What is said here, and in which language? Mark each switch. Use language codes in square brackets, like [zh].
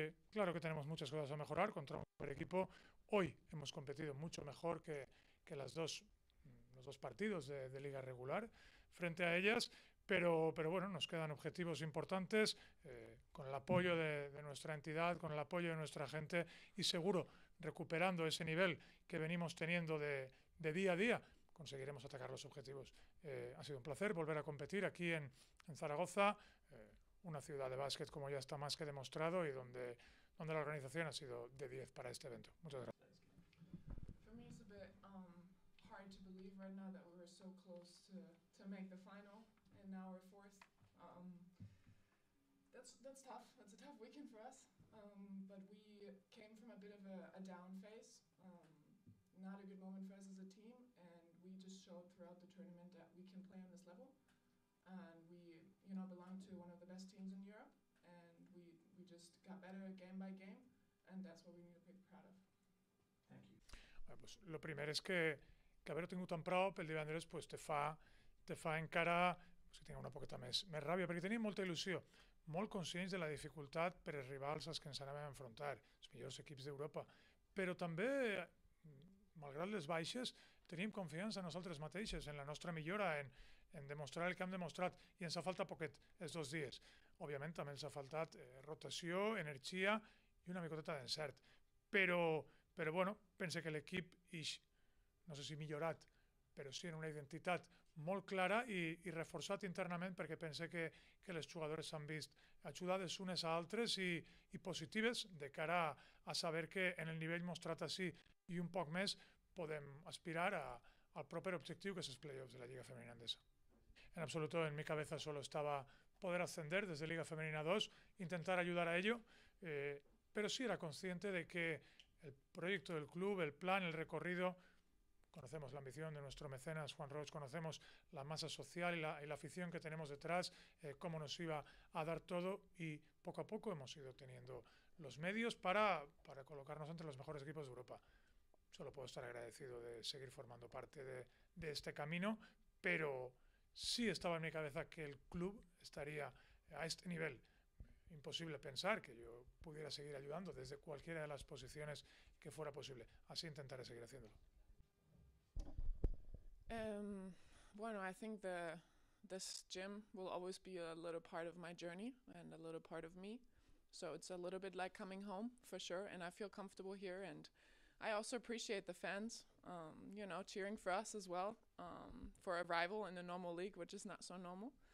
[es] Claro que tenemos muchas cosas a mejorar contra un super equipo. Hoy hemos competido mucho mejor que los dos partidos de liga regular frente a ellas, pero bueno, nos quedan objetivos importantes con el apoyo de nuestra entidad, con el apoyo de nuestra gente y seguro recuperando ese nivel que venimos teniendo de día a día, conseguiremos atacar los objetivos. Ha sido un placer volver a competir aquí en Zaragoza, una ciudad de básquet como ya está más que demostrado y donde la organización ha sido de 10 para este evento. Muchas gracias. [en] For me, it's a bit hard to believe right now that we were so close to make the final, and now we're fourth. That's tough. That's a tough weekend for us. But we came from a bit of a down phase. Not a good moment for us as a team, and we just showed throughout the tournament that we can play on this level. And we, belong to one of the best teams in Europe, and we just got better game by game, and that's what we need to be proud of. Thank you. [ca] Bueno, pues lo primer és que haver-ho tingut tan prop el divendres pues, te fa encara pues, que tinc una poqueta més ràbia, perquè tenim molta il·lusió, molt conscients de la dificultat per als rivals als que ens anàvem a enfrontar, els millors equips d'Europa, però també, malgrat les baixes, tenim confiança en nosaltres mateixes, en la nostra millora, en demostrar el que hem demostrat, i ens ha faltat poquet els 2 dies. Òbviament també ens ha faltat rotació, energia i una micoteta d'encert, però bueno, pense que l'equip no sé si millorat, però sí en una identitat molt clara i reforçat internament perquè pense que les jugadores s'han vist ajudades unes a altres i positives de cara a saber que en el nivell mostrat així i un poc més podem aspirar al proper objectiu que és els playoffs de la Lliga Femenina Andesa. [es] En absoluto en mi cabeza solo estaba poder ascender desde Liga Femenina 2, intentar ayudar a ello, pero sí era consciente de que el proyecto del club, el plan, el recorrido, conocemos la ambición de nuestro mecenas Juan Roig, conocemos la masa social y la afición que tenemos detrás, cómo nos iba a dar todo y poco a poco hemos ido teniendo los medios para colocarnos entre los mejores equipos de Europa. Solo puedo estar agradecido de seguir formando parte de este camino, pero sí estaba en mi cabeza que el club estaría a este nivel. Imposible pensar que yo pudiera seguir ayudando desde cualquiera de las posiciones que fuera posible. Así intentaré seguir haciéndolo. [en] Bueno, I think this gym will always be a little part of my journey and a little part of me. So it's a little bit like coming home for sure, and I feel comfortable here. And I also appreciate the fans, cheering for us as well, for a rival in the normal league, which is not so normal.